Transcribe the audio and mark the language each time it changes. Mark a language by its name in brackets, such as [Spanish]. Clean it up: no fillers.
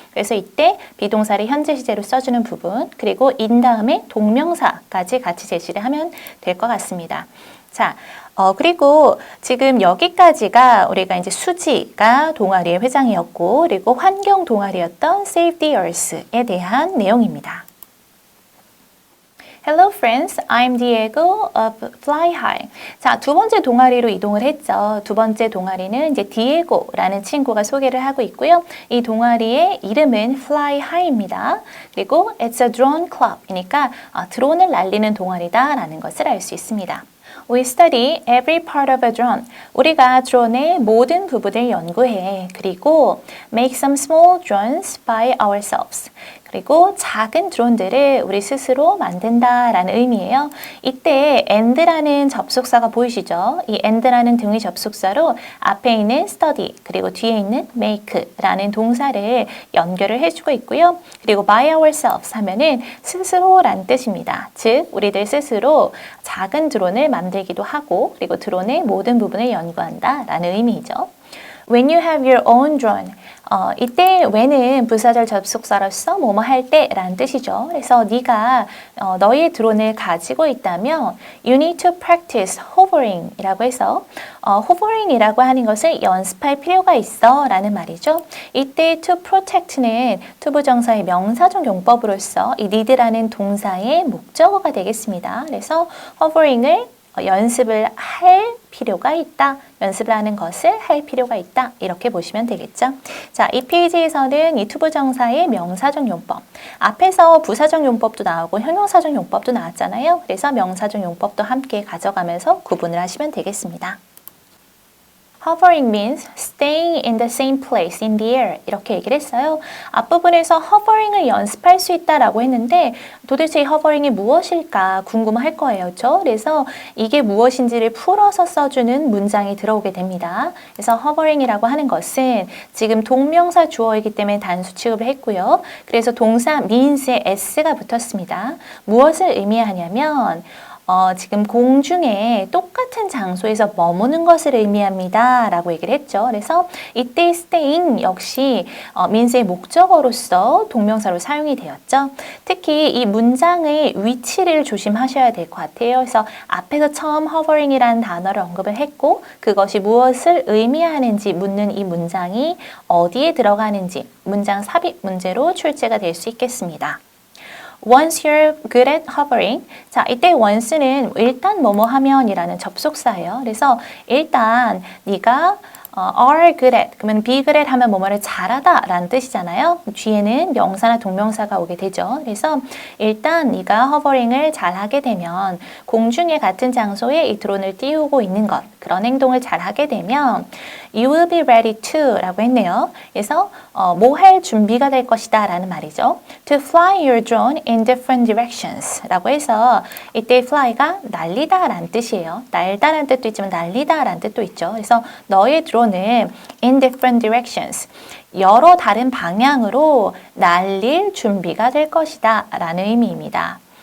[Korean] 그래서 이때 비동사를 현재 시제로 써주는 부분 그리고 in 다음에 동명사까지 같이 제시를 하면 될 것 같습니다. 자, 그리고 지금 여기까지가 우리가 이제 수지가 동아리의 회장이었고, 그리고 환경 동아리였던 Save the Earth에 대한 내용입니다. [English] Hello friends, I'm Diego of Fly High. [Korean] 자, 두 번째 동아리로 이동을 했죠. 두 번째 동아리는 이제 디에고라는 친구가 소개를 하고 있고요. 이 동아리의 이름은 Fly High입니다. 그리고 [English] It's a Drone Club [Korean] 이니까 드론을 날리는 동아리다라는 것을 알 수 있습니다. [English] We study every part of a drone. [Korean] 우리가 드론의 모든 부분을 연구해. 그리고 [English] make some small drones by ourselves. [Korean] 그리고 작은 드론들을 우리 스스로 만든다라는 의미예요. 이때 and라는 접속사가 보이시죠? 이 and라는 등위 접속사로 앞에 있는 study 그리고 뒤에 있는 make라는 동사를 연결을 해주고 있고요. 그리고 by ourselves 하면은 스스로란 뜻입니다. 즉 우리들 스스로 작은 드론을 만들기도 하고 그리고 드론의 모든 부분을 연구한다라는 의미이죠. [English] When you have your own drone. [Korean] 이때 when은 부사절 접속사로서 뭐뭐 할 때라는 뜻이죠. 그래서 네가 너의 드론을 가지고 있다면 [English] you need to practice hovering [Korean] 이라고 해서 hovering 이라고 하는 것을 연습할 필요가 있어 라는 말이죠. 이때 to protect는 투부정사의 명사적 용법으로서 이 need라는 동사의 목적어가 되겠습니다. 그래서 hovering을 연습을 할 필요가 있다. 연습을 하는 것을 할 필요가 있다. 이렇게 보시면 되겠죠. 자, 이 페이지에서는 이 투부정사의 명사적 용법. 앞에서 부사적 용법도 나오고 형용사적 용법도 나왔잖아요. 그래서 명사적 용법도 함께 가져가면서 구분을 하시면 되겠습니다. [English] Hovering means staying in the same place in the air. [Korean] 이렇게 얘기를 했어요. 앞부분에서 hovering을 연습할 수 있다라고 했는데 도대체 이 hovering이 무엇일까 궁금할 거예요. 그렇죠? 그래서 이게 무엇인지를 풀어서 써주는 문장이 들어오게 됩니다. 그래서 hovering이라고 하는 것은 지금 동명사 주어이기 때문에 단수 취급을 했고요. 그래서 동사 means에 s가 붙었습니다. 무엇을 의미하냐면 지금 공중에 똑같은 장소에서 머무는 것을 의미합니다. 라고 얘기를 했죠. 그래서 이때 staying 역시 means의 목적어로서 동명사로 사용이 되었죠. 특히 이 문장의 위치를 조심하셔야 될 것 같아요. 그래서 앞에서 처음 hovering이라는 단어를 언급을 했고 그것이 무엇을 의미하는지 묻는 이 문장이 어디에 들어가는지 문장 삽입 문제로 출제가 될 수 있겠습니다. [English] Once you're good at hovering. [Korean] 자, 이때 once는 일단 뭐뭐 하면이라는 접속사예요. 그래서 일단 네가 are good at, 그러면 be good at 하면 뭐뭐를 잘하다 라는 뜻이잖아요. 뒤에는 명사나 동명사가 오게 되죠. 그래서 일단 네가 hovering을 잘하게 되면 공중에 같은 장소에 이 드론을 띄우고 있는 것, 그런 행동을 잘하게 되면 [English] you will be ready to [Korean] 라고 했네요. 그래서 뭐 할 준비가 될 것이다 라는 말이죠. [English] To fly your drone in different directions [Korean] 라고 해서 이때 fly가 날리다 라는 뜻이에요. 날다라는 뜻도 있지만 날리다 라는 뜻도 있죠. 그래서 너의 드론을 [English] in different directions [Korean] 여러 다른 방향으로 날릴 준비가 될 것이다 라는 의미입니다.